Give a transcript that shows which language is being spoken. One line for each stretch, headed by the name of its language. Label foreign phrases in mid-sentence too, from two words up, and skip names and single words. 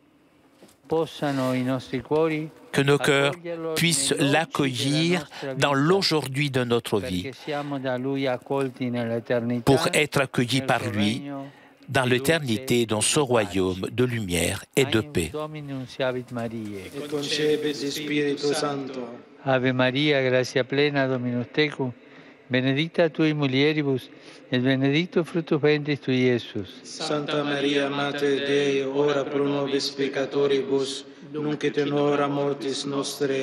French: Que nos cœurs puissent l'accueillir dans l'aujourd'hui de notre vie, pour être accueillis par lui dans l'éternité, dans ce royaume de lumière et de paix.
Latin: Ave Maria, gratia plena, Dominus tecum, benedicta tui mulieribus, et benedictus fructus ventris tui, Iesus. Santa Maria, Mater Dei, ora pro nobis peccatoribus, nunc et in hora mortis nostre.